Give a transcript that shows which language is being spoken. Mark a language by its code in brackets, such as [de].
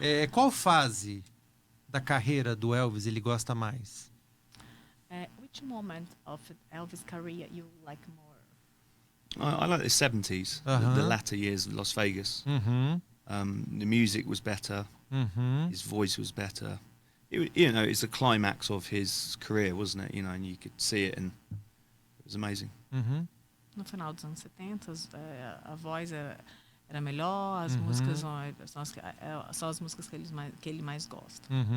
[pt] Qual fase da carreira do Elvis ele gosta mais? [en] Which moment of Elvis' career you like more? I like the 70s, the latter years of Las Vegas. The music was better. His voice was better. You know, it's the climax of his career, wasn't it? You know, and you could see it, and it was amazing. [pt] No final dos anos 70, a voz era melhor, as músicas são as músicas que ele mais gosta.